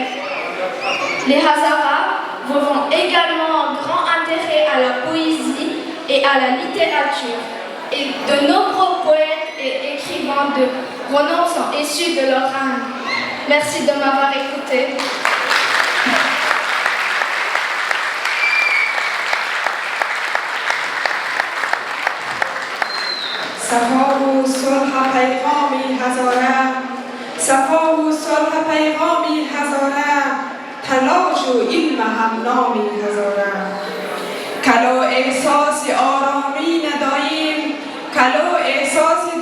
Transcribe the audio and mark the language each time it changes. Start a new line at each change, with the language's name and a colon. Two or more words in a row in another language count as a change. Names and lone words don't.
French: Les Hazara vouent également un grand intérêt à la poésie et à la littérature, et de nombreux poètes et écrivains de renom sont issus de leur règne. Merci de m'avoir écouté.
Persian: صفا و صلح پیغامی هزاره صفا و صلح پیغامی هزاره تلاش و علم همنامی هزاره کلا احساس آرامی نداییم کلا احساس